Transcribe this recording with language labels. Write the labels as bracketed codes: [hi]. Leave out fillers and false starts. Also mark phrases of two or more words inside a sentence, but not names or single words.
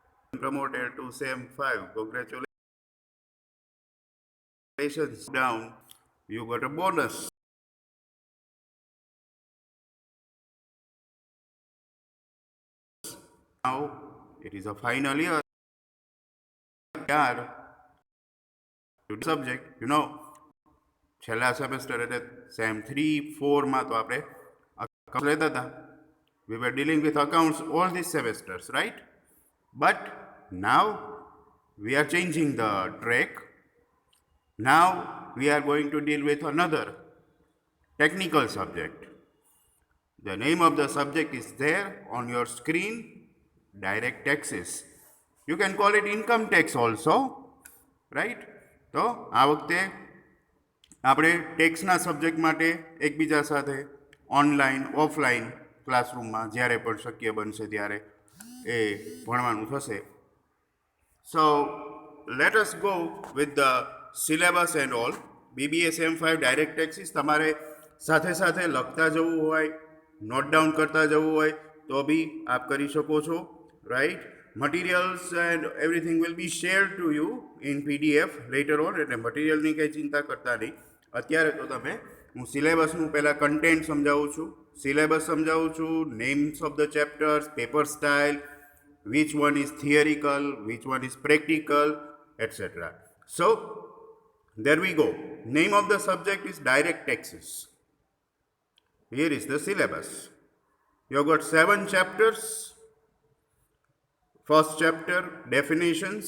[en] promoted to SEM 5. Congratulations. Down, you got a bonus. Now it is a final year. To the subject, [gu] છેલ્લા સેમેસ્ટર એટલે સેમ 3-4માં તો આપણે accounts લેતા હતા. [en] We were dealing with accounts all these semesters, right? But now we are changing the track. Now we are going to deal with another technical subject. The name of the subject is there on your screen, direct taxes. You can call it income tax also, right? [gu] તો આ વખતે આપણે ટેક્સના સબ્જેક્ટ માટે એકબીજા સાથે [en] online offline [gu] ક્લાસરૂમમાં જ્યારે પણ શક્ય બનશે ત્યારે એ ભણવાનું થશે. [en] So let us go with the syllabus and all. [gu] BBA SEM 5 [en] direct taxes [gu] તમારે સાથે સાથે લખતા જવું હોય, [en] note down [gu] કરતા જવું હોય તો બી આપ કરી શકો છો, રાઈટ? [en] Materials and everything will be shared to you in PDF later on. [gu] એટલે મટીરિયલની કંઈ ચિંતા કરતા નહીં. અત્યારે તો તમે હું સિલેબસનું પહેલાં કન્ટેન્ટ સમજાવું છું, સિલેબસ સમજાવું છું, [en] names of the chapters, paper style, which one is theoretical, which one is practical, etc. So there we go. Name of the subject is direct taxes. Here is the syllabus. You have got 7 chapters. First chapter, definitions.